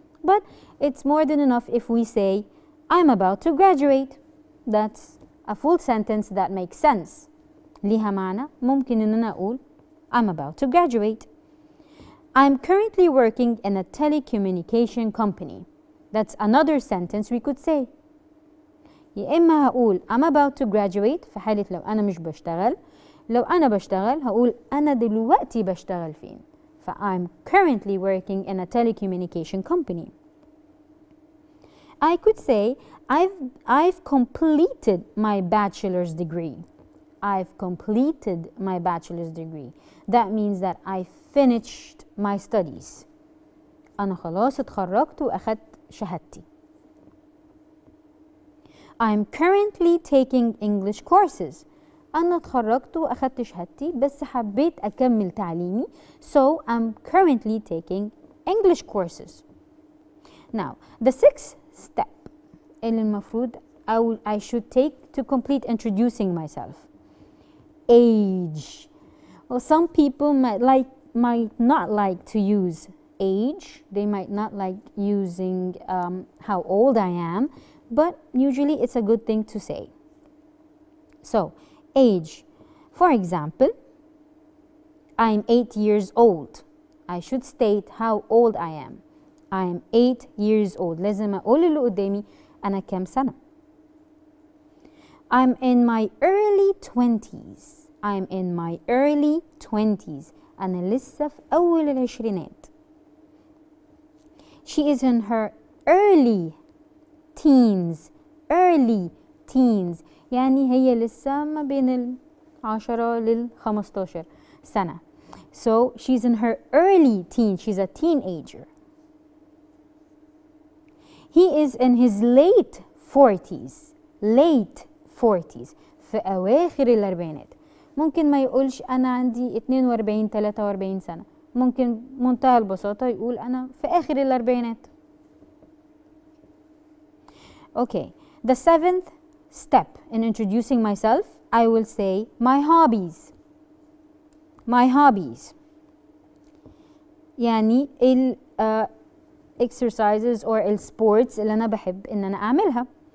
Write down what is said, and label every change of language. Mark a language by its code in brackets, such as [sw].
[en] But it's more than enough if we say I'm about to graduate. That's a full sentence that makes sense. [ar] ليها معنى. ممكن إن أنا أقول [en] I'm about to graduate. I'm currently working in a telecommunication company. That's another sentence we could say. [ar] يا إما هقول [en] I'm about to graduate [ar] في حالة لو أنا مش بشتغل. لو أنا بشتغل هقول أنا دلوقتي بشتغل فين. [en] ف I'm currently working in a telecommunication company. I could say I've completed my bachelor's degree. I've completed my bachelor's degree. That means that I finished my studies. [ar] أنا خلاص اتخرجت وأخدت شهادتي. [en] I'm currently taking English courses. [ar] أنا اتخرجت وأخدت شهادتي بس حبيت أكمل تعليمي. [en] So I'm currently taking English courses. Now, the 6th step [ar] اللي المفروض [en] I should take to complete introducing myself. Age. Well, some people might not like to use age. They might not like using how old I am, but usually it's a good thing to say. So, age. For example, I'm 8 years old. I should state how old I am. I am 8 years old. [ar] لازم أقول اللي قدامي أنا كام سنة. [en] I'm in my early 20s. I'm in my early 20s. [ar] أنا لسه في أول العشرينات. [en] She is in her early teens. Early teens. [ar] يعني هي لسه ما بين 10 لل 15 سنة. [en] So she's in her early teens. She's a teenager. He is in his late 40s. Late 40s. [ar] في أواخر الأربعينات. ممكن ما يقولش أنا عندي 42 43 سنة. ممكن منتهى البساطة يقول أنا في آخر الأربعينات. [en] Okay, the 7th step in introducing myself, I will say my hobbies. My hobbies. [ar] يعني ال exercises or ال sports اللي أنا بحب إن أنا أعملها.